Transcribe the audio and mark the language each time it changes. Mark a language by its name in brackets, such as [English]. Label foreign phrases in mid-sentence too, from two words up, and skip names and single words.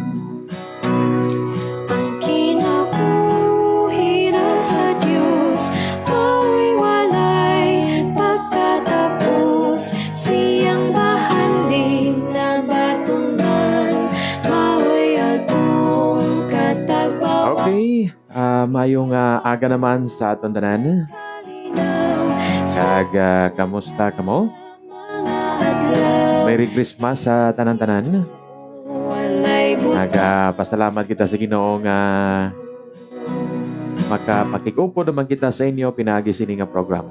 [Cebuano] Ang kinabuhi ra sa Dios mao'y walay pagkatapos. Siyang bahanding na batunan mao'y atong katagbawan. [Hiligaynon] Okay, mayong aga naman sa aton tanan. Kag kamusta kamo? [English] Merry Christmas [Hiligaynon] sa tanan-tanan. Pasalamat kita sa Ginoo nga makapakigupo naman kita sa inyo pinagi sini nga programa.